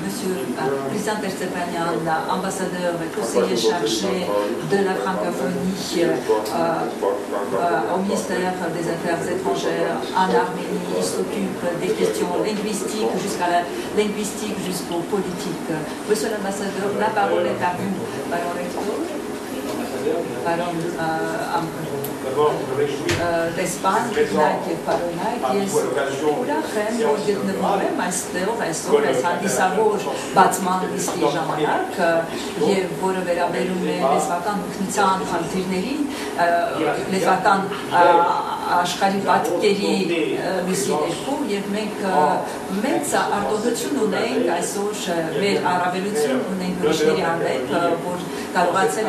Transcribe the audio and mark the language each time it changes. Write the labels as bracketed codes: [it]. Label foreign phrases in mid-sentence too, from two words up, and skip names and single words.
[fr] Président Stepanian, ambassadeur et conseiller chargé de la francophonie au ministère des Affaires étrangères en Arménie. Il s'occupe des questions linguistiques jusqu'aux politiques. Monsieur l'ambassadeur, la parole est à vous. d'Espagne, Parona, [hy] ես ուրախ եմ, որ գտնվում եմ այստեղ այսօր այս հանդիսավոր բացման նիստի ժամանակ եւ որը վերաբերում է լեզվական օգնության խնդիրներին, լեզվական աշխարհի պատկերի լույսի ներքո եւ մենք մեծ արտոնություն ունենք այսօր մեր առավելություն ունենք ուրիշների հանդեպ, որ կարողացել